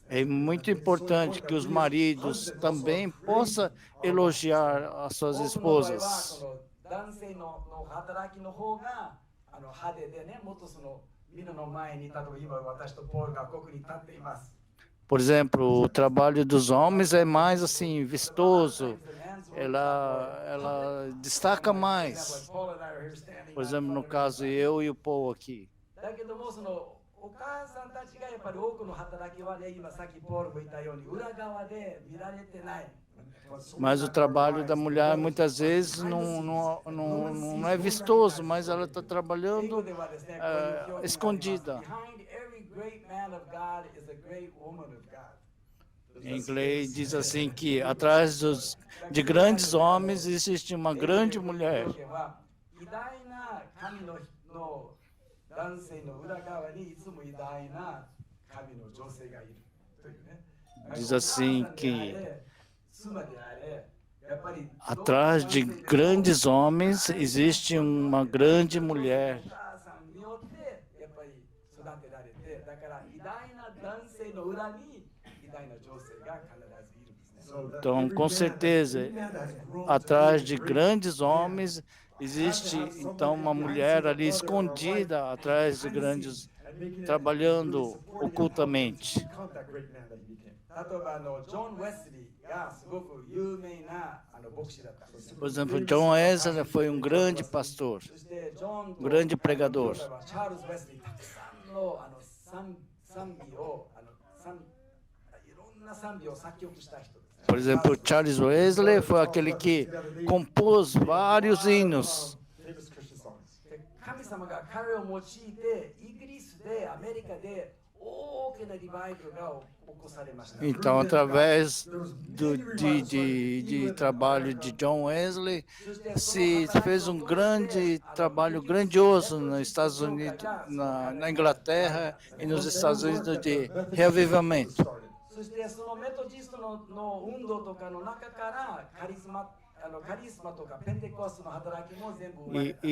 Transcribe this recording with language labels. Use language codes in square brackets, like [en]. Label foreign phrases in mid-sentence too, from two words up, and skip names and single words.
[pt] É muito importante que os maridos também possam elogiar as suas [ja] 多くの場合は [pt] esposas. [ja] その男性の働きの方が派手でね、もっとその皆の前に例えば今私とポールがここに立っています。 [pt] Por exemplo, o trabalho dos homens é mais assim, vistoso. Ela destaca mais. Por exemplo, no caso, eu e o Paul aqui. [ja] だけどもそのお母さんたちがやっぱり多くの働きはね、今さっきポールも言ったように裏側で見られてない。 [pt] Mas o trabalho da mulher muitas vezes não é vistoso, mas ela está [ja] 英語 [pt] trabalhando [ja] ではですね、こういう表現があります [pt] escondida. [en] Behind every great man of God is a great woman of God. [pt] Em inglês diz assim que atrás de grandes homens existe uma grande mulher. [ja] 表現は偉大な神の男性の裏側にいつも偉大な神の女性がいるというね。 [pt] Diz assim que [ja] 妻であれ、やっぱり [pt] atrás de grandes homens existe uma grande mulher. [ja] お母さんによってやっぱり育てられて、だから偉大な男性の裏に偉大な女性が必ずいるんですね。 [en] So that [pt] Então, [en] every [pt] com [en] man [pt] certeza, [en] that has grown to [pt] atrás [en] be [pt] de [en] a great [pt] grandes [en] man [pt] homens existe então uma mulher ali escondida atrás de grandes, trabalhando ocultamente. [en] become that great man that he became. [ja] 例えばジョン・ウェスリーがすごく有名な牧師だったんです。 [pt] Por exemplo, John Wesley foi um grande pastor, [ja] そしてジョンと [pt] grande pregador. [ja] チャールズ・ウェスリーたくさんの賛美をいろんな賛美を作曲した人ですね。 [pt] Por exemplo, Charles Wesley foi aquele que compôs vários hinos. [en] Famous Christian songs. [ja] で神様が彼を用いてイギリスでアメリカで大きなリバイバルが起こされました。 [pt] Então, através de trabalho de John Wesley, se fez um grande trabalho grandioso nos Estados Unidos, na Inglaterra e nos Estados Unidos de reavivamento. [ja] そしてそのメトジストの運動とかの中からカリスマとかペンテコステの働きも全部生まれた。